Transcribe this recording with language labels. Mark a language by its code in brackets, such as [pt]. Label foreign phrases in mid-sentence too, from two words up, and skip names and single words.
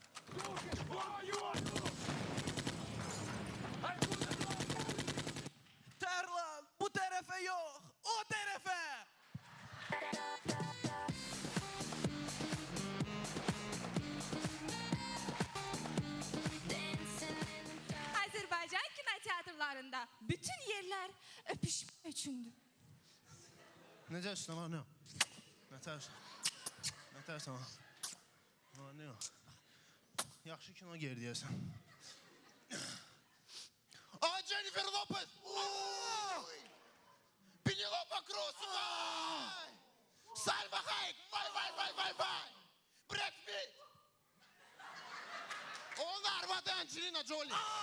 [az] Tərlan, bu tərəfə yox, o tərəfə. Azərbaycan kinoteatrlarında bütün yerlər öpüşmək üçündür. Necəsin ama ne? Nətərsən? Nətərsən ama? Ne o? Yaxşı kino gerdiyəsən. Aa, Jennifer Lopez! Penelope Cruz! Salma Hayek! Vay! Brad Pitt! Onun arvadı Angelina Jolie!